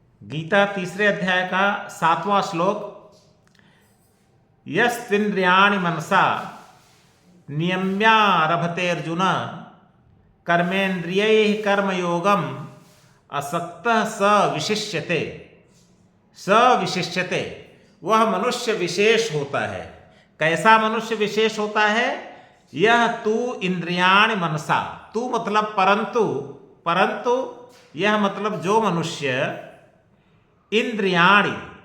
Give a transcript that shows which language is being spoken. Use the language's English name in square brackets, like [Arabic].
[Hindi] गीता तीसरे अध्याय का 7वां श्लोक। [Sanskrit] यस्त्विन्द्रियाणि मनसा नियम्यारभते अर्जुन कर्मेन्द्रियैः कर्मयोगम असक्तः स विशिष्यते। स विशिष्यते, [Hindi] वह मनुष्य विशेष होता है। कैसा मनुष्य विशेष होता है? यह तू इंद्रियाणि मनसा, तू मतलब परंतु, परंतु यह मतलब जो मनुष्य इंद्रियाणि,